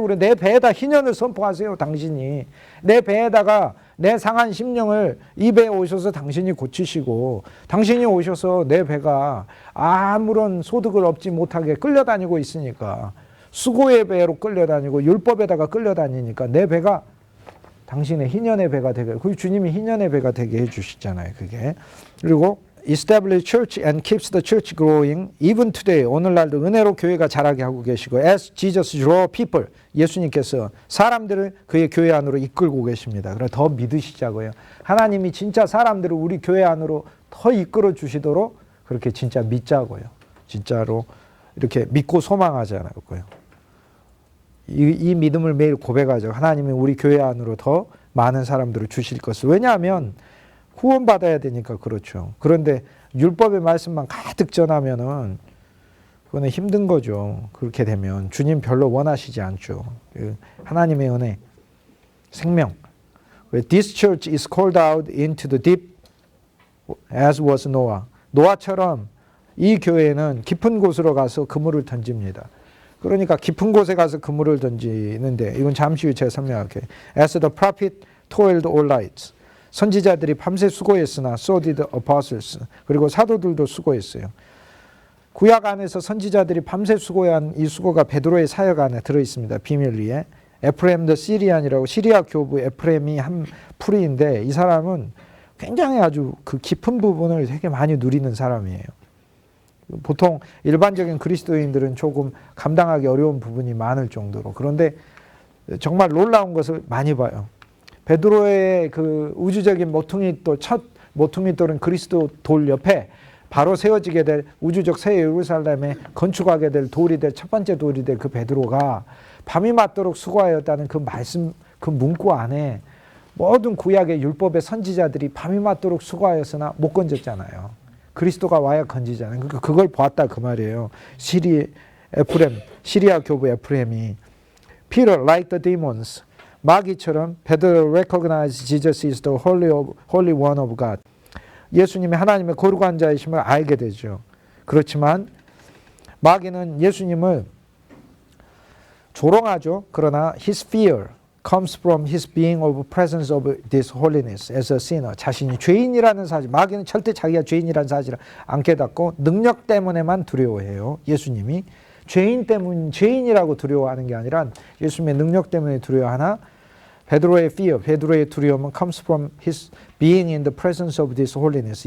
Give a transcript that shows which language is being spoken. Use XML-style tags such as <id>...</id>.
<ko>그래, 내 배에다 희년을 선포하세요. 당신이 내 배에다가 내 상한 심령을 이 배에 오셔서 당신이 고치시고, 당신이 오셔서 내 배가 아무런 소득을 얻지 못하게 끌려다니고 있으니까, 수고의 배로 끌려다니고 율법에다가 끌려다니니까 내 배가 당신의 희년의 배가 되게, 그 주님이 희년의 배가 되게 해주시잖아요. 그게. 그리고</ko> <en>establish church and keeps the church growing even today.</en> <ko>오늘날도 은혜로 교회가 자라게 하고 계시고,</ko> <en>as Jesus draw people,</en> <ko>예수님께서 사람들을 그의 교회 안으로 이끌고 계십니다. 그래서 더 믿으시자고요. 하나님이 진짜 사람들을 우리 교회 안으로 더 이끌어 주시도록 그렇게 진짜 믿자고요. 진짜로 이렇게 믿고 소망하자고요. 이 믿음을 매일 고백하죠. 하나님이 우리 교회 안으로 더 많은 사람들을 주실 것을. 왜냐하면 후원받아야 되니까 그렇죠. 그런데 율법의 말씀만 가득 전하면은 그거는 힘든 거죠. 그렇게 되면 주님 별로 원하시지 않죠. 하나님의 은혜, 생명.</ko> <en>This church is called out into the deep as was Noah.</en> <ko>노아처럼 이 교회는 깊은 곳으로 가서 그물을 던집니다. 그러니까 깊은 곳에 가서 그물을 던지는데, 이건 잠시 후에 제가 설명할게요.</ko> <en>As the prophet toiled all night.</en> <ko>선지자들이 밤새 수고했으나</ko> <en>so did the apostles.</en> <ko>그리고 사도들도 수고했어요. 구약 안에서 선지자들이 밤새 수고한 이 수고가 베드로의 사역 안에 들어있습니다. 비밀리에. 에프레임 더 시리안이라고, 시리아 교부 에프레임이 한 풀이인데, 이 사람은 굉장히 아주 그 깊은 부분을 되게 많이 누리는 사람이에요. 보통 일반적인 그리스도인들은 조금 감당하기 어려운 부분이 많을 정도로. 그런데 정말 놀라운 것을 많이 봐요. 베드로의 그 우주적인 모퉁이 돌, 첫 모퉁이 돌은 그리스도 돌 옆에 바로 세워지게 될 우주적 새 예루살렘에 건축하게 될 돌이 될 첫 번째 돌이 될 그 베드로가 밤이 맞도록 수고하였다는 그 말씀, 그 문구 안에 모든 구약의 율법의 선지자들이 밤이 맞도록 수고하였으나 못 건졌잖아요. 그리스도가 와야 건지잖아요. 그러니까 그걸 보았다 그 말이에요. 시리아 교부 에프렘이</ko> <en>Peter, like the demons,</en> <ko>마귀처럼 베드로</ko> <en>recognize Jesus is the holy one of God.</en> <ko>예수님이 하나님의 거룩한 자이심을 알게 되죠. 그렇지만 마귀는 예수님을 조롱하죠. 그러나</ko> <en>his fear comes from his being of presence of this holiness as a sinner.</en> <ko>자신이 죄인이라는 사실, 마귀는 절대 자기가 죄인이라는 사실을 안 깨닫고 능력 때문에만 두려워해요. 예수님이 죄인이라고 두려워하는 게 아니라 예수님의 능력 때문에 두려워하나 베드로의 fear, 베드로의 두려움은</ko> <en>comes from his being in the presence of this holiness.</en>